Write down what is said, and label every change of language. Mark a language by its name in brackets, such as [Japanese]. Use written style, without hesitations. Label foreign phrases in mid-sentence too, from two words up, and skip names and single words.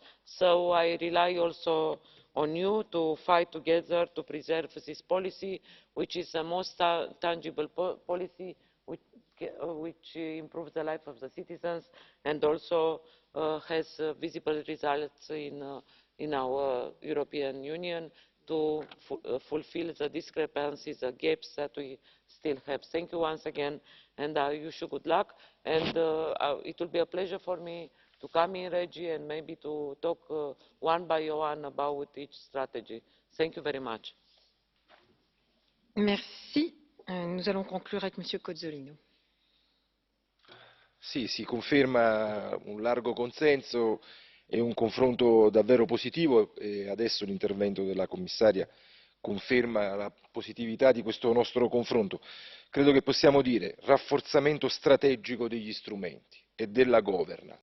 [English] So I rely also on you to fight together to preserve this policy, which is the most tangible policy which improves the life of the citizens and also has visible results in our European Union to fulfil the discrepancies, the gaps that we still have. Thank you once again, and I wish you good luck. And it will be a pleasure for me to come in Regi and maybe to talk one by one about each strategy. Thank you very much. [French] Merci. Nous allons conclure avec Monsieur Cozzolino. [Italian] Sì, si conferma un largo consenso e un confronto davvero positivo e adesso l'intervento della commissaria conferma la positività di questo nostro confronto. Credo che possiamo dire rafforzamento strategico degli strumenti e della governance,